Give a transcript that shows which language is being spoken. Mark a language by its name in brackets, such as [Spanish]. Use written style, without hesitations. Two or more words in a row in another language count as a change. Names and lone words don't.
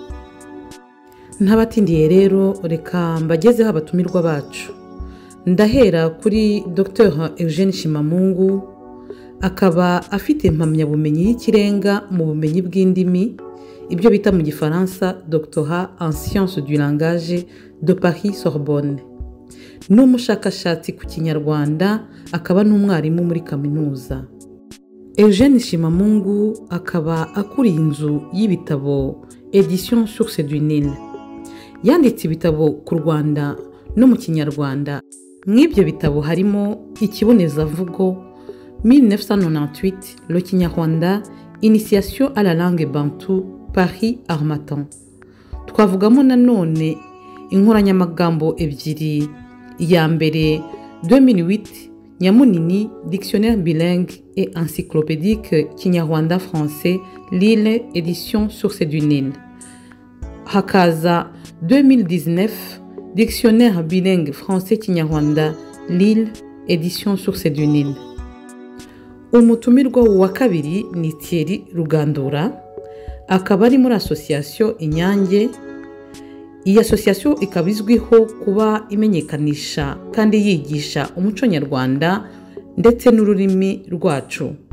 [Kinyarwanda] Ntabatindiye rero, reka mbagezeho abatumirwa bacu. Ndahera kuri Dr Eugene Shimamungu, akaba afite impamyabumenyi y'ikirenga mu bumenyi bw'indimi, ibyo bita mu Gifaransa [French] Doctorat en sciences du langage de Paris Sorbonne. [Kinyarwanda] N'umushakashatsi ku Kinyarwanda, akaba n'umwarimu muri kaminuza. Eugene Shimamungu akaba akuriye inzu y'ibitabo Edition Source du Nil. Yanditse ibitabo ku Rwanda no mu Kinyarwanda. Mw'ibyo bitabo harimo Ikibonezamvugo 1998, Le Kinyarwanda, Initiation à la langue bantou, Paris Harmattan. Twavugamo nanone inkoranyamagambo ebyiri, iya mbere 2008, Nyamunini, Dictionnaire bilingue et encyclopédique Kinyarwanda-Français, Lille, édition Source du Nil. Hakaza 2019, Dictionnaire bilingue français-Kinyarwanda, Lille, édition Source du Nil. Umutumirwa wa kabiri ni Thierry Rugandura, akaba ari muri association Inyange. Iyi association ikaba izwiho kuba imenyekanisha kandi yigisha umuco nyarwanda ndetse n'ururimi rwacu.